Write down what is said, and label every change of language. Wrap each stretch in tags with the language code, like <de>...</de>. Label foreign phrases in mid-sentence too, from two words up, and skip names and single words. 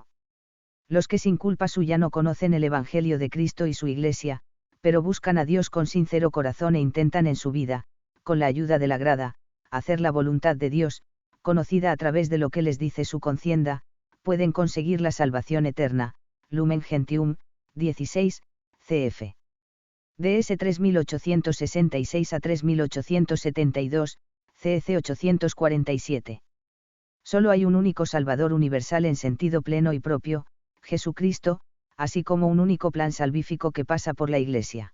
<es>Los que sin culpa suya no conocen el Evangelio de Cristo y su Iglesia, pero buscan a Dios con sincero corazón e intentan en su vida, con la ayuda de la grada, hacer la voluntad de Dios, conocida a través de lo que les dice su conciencia, pueden conseguir la salvación eterna. Lumen Gentium, 16, cf. DS 3866 a 3872, CEC 847. Solo hay un único Salvador universal en sentido pleno y propio, Jesucristo, así como un único plan salvífico que pasa por la Iglesia.</es>